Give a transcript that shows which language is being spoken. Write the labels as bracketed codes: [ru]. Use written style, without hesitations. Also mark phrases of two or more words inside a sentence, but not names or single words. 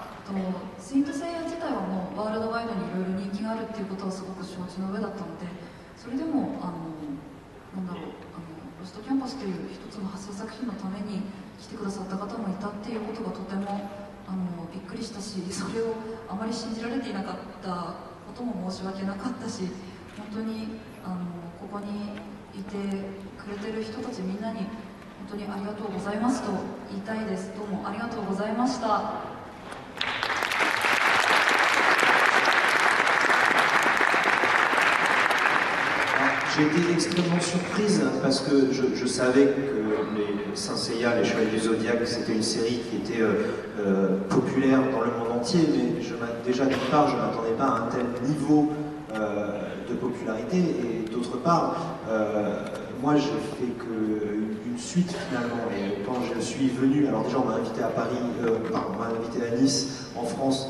[ja] セイントセイヤ自体はもうワールドワイドにいろいろ人気があるっていうことはすごく承知の上だったので、それでもなんだろう、ロストキャンパスという一つの発想作品のために来てくださった方もいたっていうことがとてもびっくりしたし、それをあまり信じられていなかったことも申し訳なかったし、本当にここにいてくれてる人たちみんなに本当にありがとうございますと言いたいです。どうもありがとうございました。 [fr] J'ai été extrêmement surprise parce que je savais que les Saint Seiya, les Chevaliers du Zodiaque, c'était une série qui était populaire dans le monde entier, mais déjà d'une part, je ne m'attendais pas à un tel niveau de popularité, et d'autre part, moi j'ai fait qu'une suite finalement, et quand je suis venu, alors déjà on m'a invité à Paris, on m'a invité à Nice, en France.